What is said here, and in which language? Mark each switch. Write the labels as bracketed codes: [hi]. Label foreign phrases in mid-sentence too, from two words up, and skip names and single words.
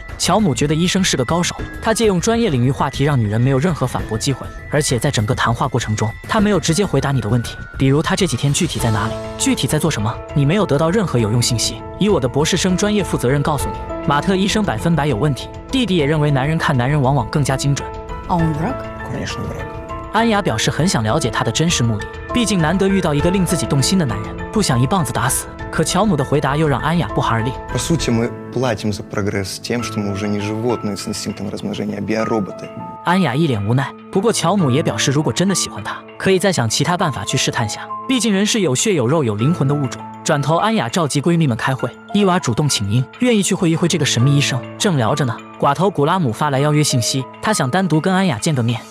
[zh] 乔姆觉得医生是个高手，他借用专业领域话题让女人没有任何反驳机会，而且在整个谈话过程中，他没有直接回答你的问题，比如他这几天具体在哪里，具体在做什么，你没有得到任何有用信息。以我的博士生专业负责任告诉你，马特医生100%有问题。弟弟也认为男人看男人往往更加精准。 [ru] А он враг? Конечно, враг. [zh] 安雅表示很想了解他的真实目的，毕竟难得遇到一个令自己动心的男人，不想一棒子打死。可乔姆的回答又让安雅不寒而栗。 [ru] По сути, мы платим за прогресс тем, что мы уже не животные с инстинктом размножения, а биороботы. [zh] 安雅一脸无奈，不过乔姆也表示，如果真的喜欢他，可以再想其他办法去试探下。毕竟人是有血有肉有灵魂的物种。转头，安雅召集闺蜜们开会，伊娃主动请缨，愿意去会一会这个神秘医生。正聊着呢，寡头古拉姆发来邀约信息，他想单独跟安雅见个面。